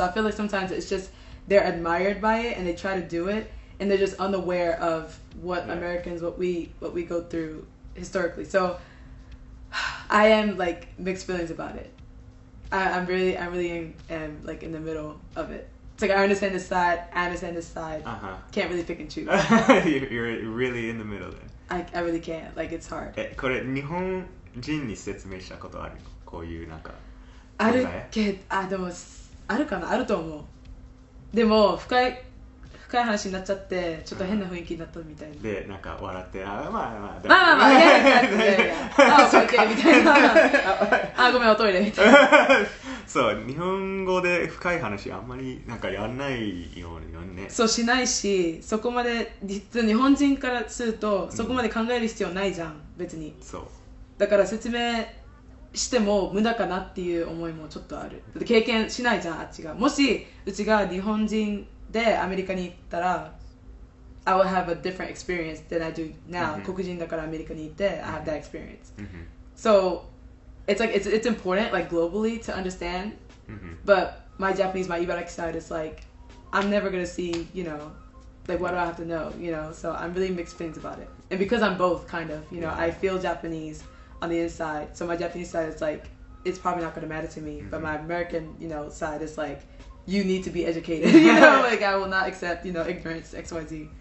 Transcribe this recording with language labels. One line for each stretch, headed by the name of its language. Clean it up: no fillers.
English: So I feel like sometimes it's just they're admired by it and they try to do it and they're just unaware of what Americans, what we go through historically. So I am like mixed feelings about it. I really am like in the middle of it. It's like I understand this side, Can't really pick and choose. You're really in the middle then. I really can't. Like, it's hard.
Japanese: これ日本人に説明したことある？こういうなんか。でもあるかな、あると思う。でも深深い話になっちゃってちょっと変な雰囲気になったみたいな。でなんか笑ってまあまあまあまあまあいやいやいやいやああ OK みたいなあごめんおトイレみたいなそう日本語で深い話あんまりなんかやんないよね。そうしないしそこまで日本人からするとそこまで考える必要ないじゃん別に。そうだから説明しても無駄かなっていう思いもちょっとある。経験しないじゃんあっちが。もしうちが日本人でアメリカに行ったら
English: I will have a different experience than I do now、
Japanese: 黒人だからアメリカに行って
English: I have that experience、so it's like it's important like globally to understand、 but my Japanese my Ibaraki side is like I'm never gonna see you know like what do I have to know you know so I'm really mixed feelings about it and because I'm both kind of you know I feel Japanese on the inside so my Japanese side is like it's probably not gonna matter to me but my American you know side is like you need to be educated you know like I will not accept you know ignorance XYZ.